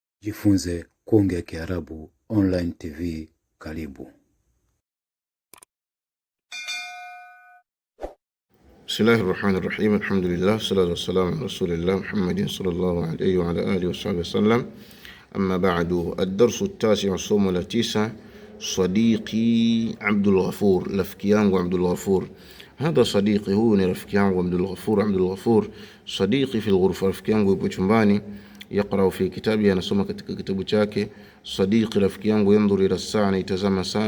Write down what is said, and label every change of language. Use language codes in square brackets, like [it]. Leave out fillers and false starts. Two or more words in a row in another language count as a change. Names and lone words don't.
[sw] Jifunze kuongea Kiarabu online TV. Karibu. [ar] بسم الله الرحمن الرحيم. الحمد لله، الصلاة والسلام على رسول الله محمد صلى الله عليه وعلى آله وصحبه وسلم. أما بعد، الدرس التاسع', [sw] somo la 9. Sadiqi Abdul Ghafur, rafiki yangu Abdul Ghafur. [ar] هذا صديقي, [sw] huyu ni rafiki yangu Abdul Ghafur. Abdul Ghafur [ar] صديقي في الغرفة, [sw] rafiki yangu yupo chumbani. [ar] يقرأ في كتابي, [sw] anasoma katika kitabu chake. Sadiqi, rafiki yangu, [ar] ينظر إلى الساعة, [sw] anatazama saa.